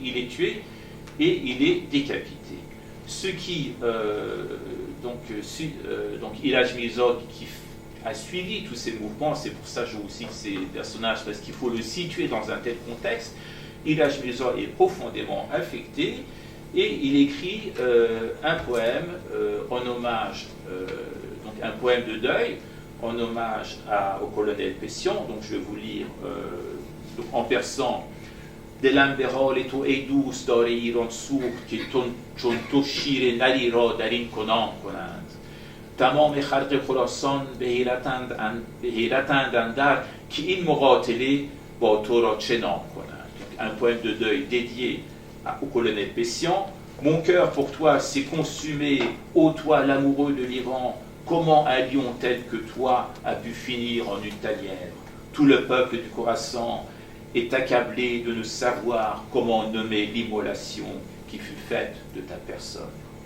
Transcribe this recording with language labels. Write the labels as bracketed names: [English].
[French] Il est tué et il est décapité. Ce qui, donc Ilhaj Mirza, qui a suivi tous ces mouvements, c'est pour ça que je vous cite ces personnages, parce qu'il faut le situer dans un tel contexte. Ilhaj Mirza est profondément affecté et il écrit un poème en hommage, donc un poème de deuil en hommage au colonel Pessian. Donc je vais vous lire en persan. [Persian] دلم به حال تو ای دوست داره ایران سوخت که چون تو شیر نری را در این کنام کنند تمام خلق خراسان به حیرتند اندر که این مقاتله با تو را چه نام کنند. [French] Un poème de deuil dédié au colonel Pessian. Mon cœur pour toi s'est consumé, ô toi l'amoureux de l'Iran, comment un lion tel que toi a pu finir en une tanière? Tout le peuple du Khorasan est accablé de ne savoir comment nommer l'immolation qui fut faite de ta personne.